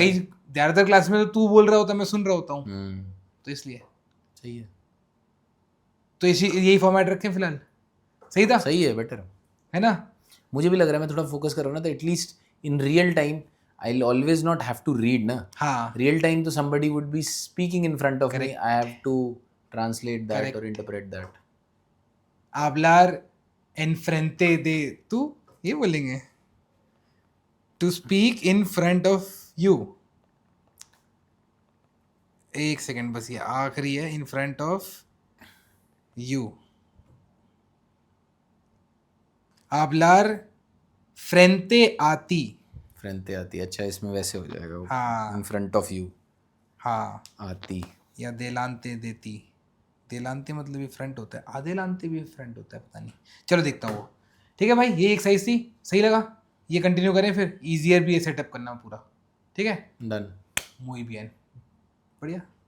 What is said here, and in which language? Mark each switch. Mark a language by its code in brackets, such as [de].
[hi] कई ज्यादातर क्लास में तो तू बोल रहा होता, मैं सुन रहा होता हूँ. है. तो इसलिए सही है, तो इसी यही फॉर्मेट रखें फिलहाल, सही था, सही है, बेटर। है ना? मुझे भी लग रहा है मैं थोड़ा फोकस कर रहा हूँ ना, तो [en] at least in real time I will always not have to read [hi] ना। हाँ [en] Real time तो somebody would be speaking in front of me, Correct. I have to translate that or Correct. interpret that. [es] hablar enfrente de tú, [hi] ये बोलेंगे, [en] To speak in front of you. [hi] एक second बस, ये आखिरी है, [en] In front of you. [es] hablar frente a ti। [hi] फ्रंटे आती, अच्छा इसमें वैसे हो जाएगा, हाँ [en] in front of you [hi] हाँ, [es] आती। या देलांते देती। [hi] देलांते मतलब ये फ्रंट होता है, आदेलांते भी फ्रंट होता है, पता नहीं, चलो देखता हूँ वो। ठीक है भाई, ये एक्सरसाइज थी, सही लगा, ये कंटिन्यू करें फिर, इजियर भी ये सेटअप करना पूरा, ठीक है? [en] Done. [es] muy bien, बढ़िया।